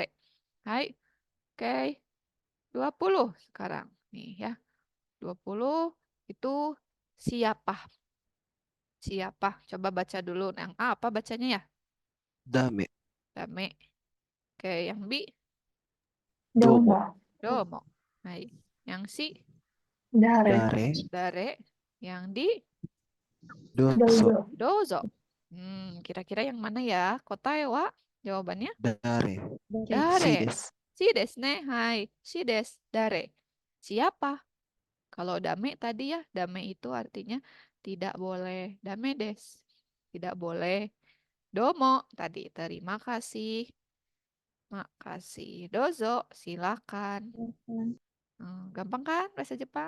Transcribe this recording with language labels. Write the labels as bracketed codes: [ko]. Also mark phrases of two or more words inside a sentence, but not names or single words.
[id] Hai. Oke, 20 sekarang. Nih ya. 20 itu siapa? Siapa? Coba baca dulu. Yang A apa bacanya ya? Dame. Dame. Oke, yang B, Domo. domo. Hai. Yang C, Dare. Dare. dare. Yang D, Dozo. Dozo. dozo. Kira-kira yang mana ya? [ja] 答えは? [id] Jawabannya Dare. dare. [ja] しです. しですね。はい。しです。誰. [id] Siapa? Kalau dame tadi ya, dame itu artinya tidak boleh. [ja] だめです. [id] Tidak boleh. Domo tadi terima kasih. Makasih. Dozo, silakan. Gampang kan bahasa Jepang?